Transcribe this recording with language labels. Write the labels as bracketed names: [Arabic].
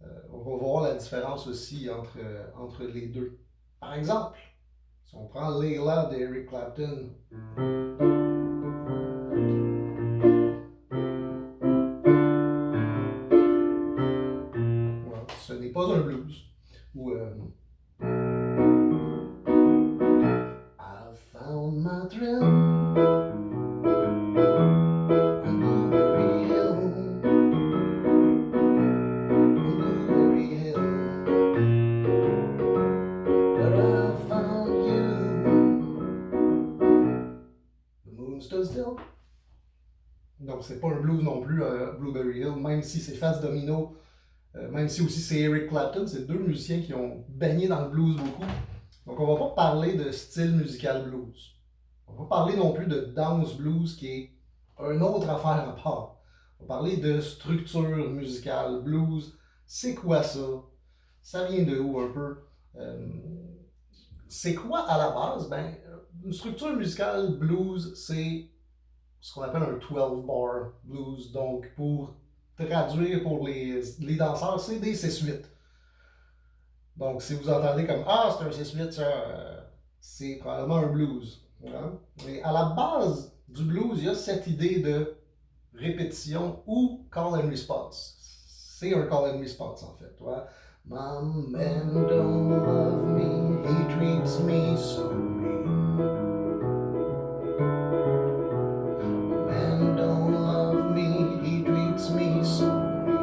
[French] On va voir la différence aussi entre les deux. Par exemple, si on prend Layla d'Eric Clapton, ouais, ce n'est pas un blues. [English] Ou I found my thrill on Blueberry Hill, on Blueberry Hill, where I found you. The moon stood still. [French] Donc c'est pas un blues non plus, Blueberry Hill, même si c'est Fats Domino, même si aussi c'est Eric Clapton, c'est deux musiciens qui ont baigné dans le blues beaucoup. Donc on va pas parler de style musical blues. On va pas parler non plus de dance blues qui est une autre affaire à part. On va parler de structure musicale blues. C'est quoi ça? Ça vient de où un peu? C'est quoi à la base? Ben, une structure musicale blues, c'est ce qu'on appelle un 12-bar blues. Donc, pour traduire pour les danseurs, c'est des 6-8. Donc, si vous entendez comme Ah, c'est un 6-8, ça, c'est probablement un blues. Hein? Mais à la base du blues, il y a cette idée de répétition ou call and response. C'est un call and response en fait. Ouais? [English] My man don't love me, he treats me so mean. Man don't love me, he treats me so mean.